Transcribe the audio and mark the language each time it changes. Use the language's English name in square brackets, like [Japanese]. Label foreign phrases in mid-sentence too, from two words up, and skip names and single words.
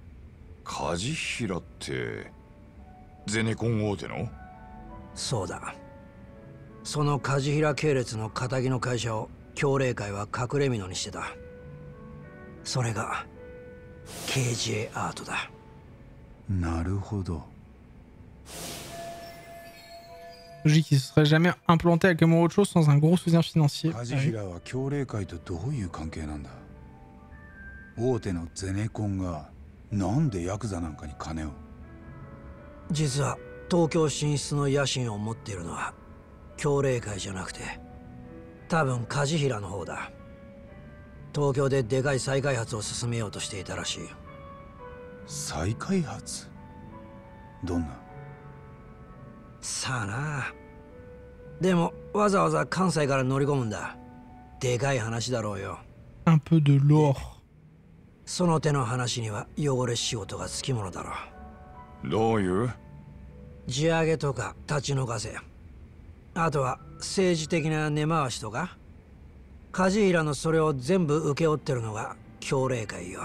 [Japanese] 梶平ってゼネコン大手の？そうだ。その梶平系列の仇の会社を協励会は隠れ蓑にしてた。それが KJ アートだ。なるほど。 [French] Logique, il se serait jamais implanté à Kamurocho sans un gros soutien financier. [Japanese] 梶平は協励会とどういう関係なんだ？大手のゼネコンがなんでヤクザなんかに金を？実は東京進出の野心を持っているのは協励会じゃなくて多分梶平の方だ。東京ででかい再開発を進めようとしていたらしい。再開発？どんな？さあな。でもわざわざ関西から乗り込むんだ。でかい話だろうよ。 [French] Un peu de l'or. [Japanese] その手の話には汚れ仕事がつきものだろう。どういう？地上げとか立ち退かせ、あとは政治的な根回しとか、梶平のそれを全部請け負ってるのが協励会よ。